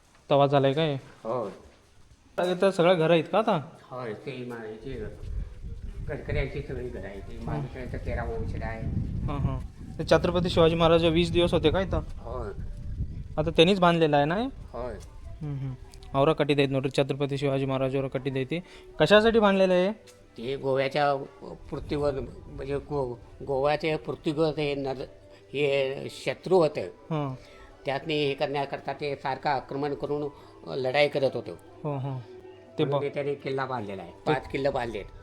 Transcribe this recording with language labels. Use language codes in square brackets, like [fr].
[mr] तवा झालाय काय? हो तर सगळं घर आहेत का आता? होय. ते माझी गडकऱ्यांची सगळी घरं आहे. ते माझ्याकडे 13 वंशज आहे. हां हां. ते छत्रपती शिवाजी महाराज 20 दिवस होते का इथं? होय आता त्यांनीच बांधलेलं आहे ना हे? होय. [kn] ಅವರ ಕಟ್ಟಿದೈತೆ ನೋಡ್ರಿ, ಛತ್ರಪತಿ ಶಿವಾಜಿ ಮಹಾರಾಜ್ ಅವರ ಕಟ್ಟಿದೈತಿ. [mr] कशासाठी बांधलेलं आहे? ते गोव्याच्या पृथ्वीवर, म्हणजे गोव्याच्या पृथ्वीवर हे शत्रू होतं, हां. त्यातनी हे करण्याकरता ते सारखं आक्रमण करून लढाई करत होतो. हो हो. ते त्याने किल्ला बांधलेला आहे. 5 किल्ले बांधलेत.